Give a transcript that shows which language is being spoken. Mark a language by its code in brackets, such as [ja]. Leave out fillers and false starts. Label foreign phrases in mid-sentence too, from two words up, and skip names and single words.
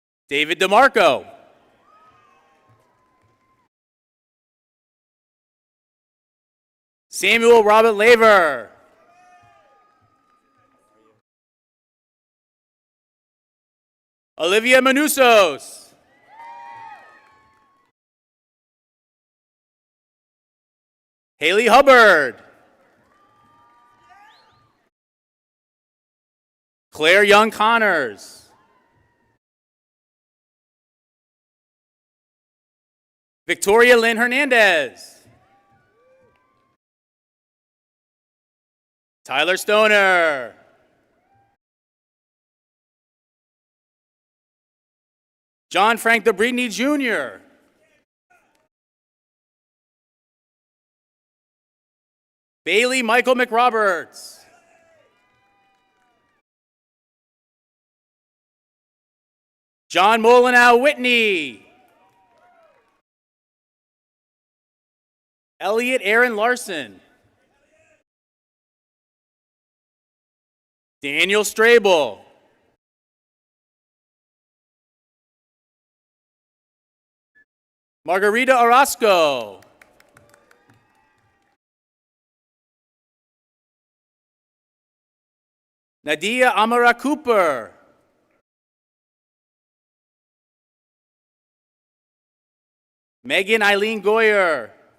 [en] David DeMarco. Samuel Robert Laver. Olivia Manusos. Haley Hubbard. Claire Young Connors. Victoria Lynn Hernandez. Tyler Stoner. John Frank DeBritney Jr. Bailey Michael McRoberts. John Molinow Whitney. Elliot Aaron Larson. Daniel Strable. Margarita Orozco. Nadia Amara Cooper. Megan Eileen Goyer.